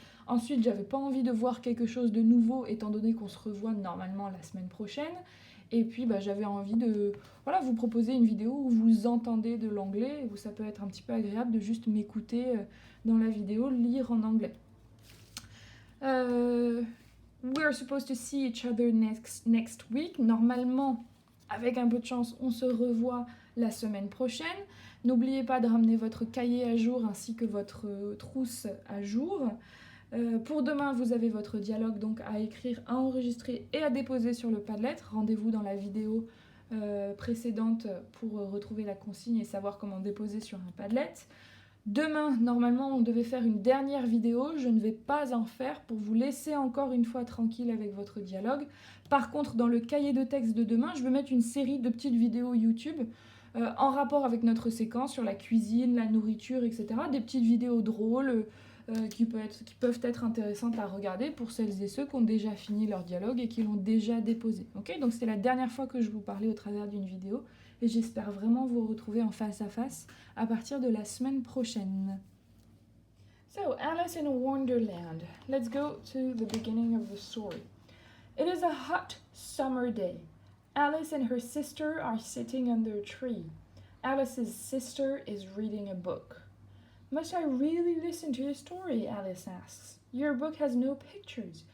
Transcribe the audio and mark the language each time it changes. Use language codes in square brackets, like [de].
[fr] Ensuite, j'avais pas envie de voir quelque chose de nouveau, étant donné qu'on se revoit normalement la semaine prochaine. Et puis, j'avais envie de vous proposer une vidéo où vous entendez de l'anglais, où ça peut être un petit peu agréable de juste m'écouter dans la vidéo, lire en anglais. [en] We're supposed to see each other next week. [fr] Normalement, avec un peu de chance, on se revoit la semaine prochaine. N'oubliez pas de ramener votre cahier à jour ainsi que votre trousse à jour. Pour demain, vous avez votre dialogue donc à écrire, à enregistrer et à déposer sur le Padlet. Rendez-vous dans la vidéo précédente pour retrouver la consigne et savoir comment déposer sur un Padlet. Demain, normalement, on devait faire une dernière vidéo. Je ne vais pas en faire pour vous laisser encore une fois tranquille avec votre dialogue. Par contre, dans le cahier de texte de demain, je vais mettre une série de petites vidéos YouTube en rapport avec notre séquence sur la cuisine, la nourriture, etc. Des petites vidéos drôles qui peuvent être intéressantes à regarder pour celles et ceux qui ont déjà fini leur dialogue et qui l'ont déjà déposé. Okay? Donc c'est la dernière fois que je vous parlais au travers d'une vidéo. Et j'espère vraiment vous retrouver en face à face à partir de la semaine prochaine. [en] So, Alice in Wonderland. Let's go to the beginning of the story. It is a hot summer day. Alice and her sister are sitting under a tree. Alice's sister is reading a book. Must I really listen to your story? Alice asks. Your book has no pictures.